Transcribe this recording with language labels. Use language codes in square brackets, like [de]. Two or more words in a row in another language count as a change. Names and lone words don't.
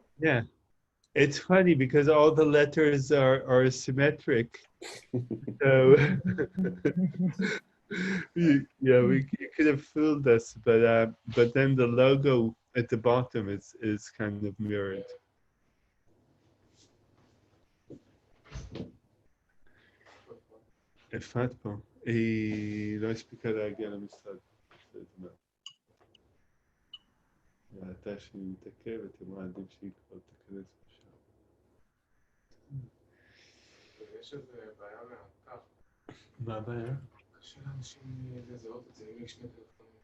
[en] Yeah. It's funny because all the letters are symmetric. So you could have fooled us, but then the logo at the bottom is kind of mirrored. [pt] É fato, bom. E não explicará agora a mensagem. [he] אתה שמתעכב, אתם מעדיף שיקרא את הכנס בשעה. יש איזה בעיה מהקו. מה הבעיה? קשה לאנשים לזהות את זה, אם יש שני טלפונים.